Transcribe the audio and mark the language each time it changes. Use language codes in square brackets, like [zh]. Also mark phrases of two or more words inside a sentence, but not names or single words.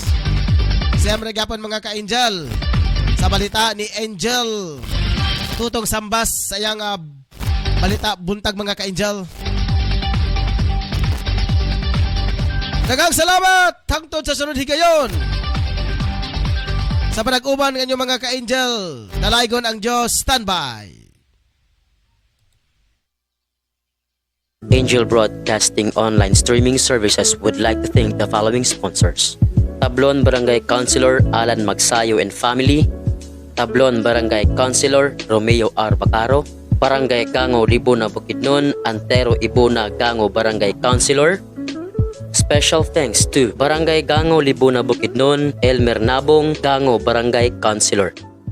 [ceb] Siyempre gapon mga ka-angel. Sa balita ni Angel Tutong Sambas sa iyang balita buntag mga ka-angel. Daghang salamat hangtod sa sunod higayon. Sa panag-uban ng inyong mga ka-angel, dalaygon ang Diyos, standby. [en] Angel Broadcasting Online Streaming Services would like to thank the following sponsors: Tablon Barangay Councilor Alan Magsayo and Family, Tablon Barangay Councilor Romeo R. Bacaro, Barangay Gango Libuna Bukidnon, Antero Ibuna Gango Barangay Councilor. Special thanks to Barangay Gango Libuna Bukidnon, Elmer Nabong Gango Barangay Councilor.